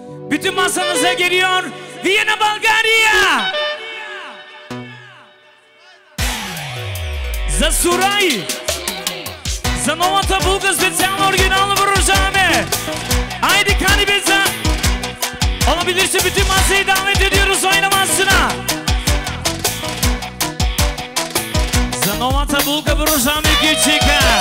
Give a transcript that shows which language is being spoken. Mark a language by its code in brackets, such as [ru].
[tr] Bütün masanıza geliyor Viyana, Bulgarya. [bg] За Сурай, за новата булка специално оригинално въоръжаваме. Айде кани беца. [tr] Olabilirse bütün masayı davet ediyoruz oynamasına. [bg] За новата булка въоръжаваме Гючика.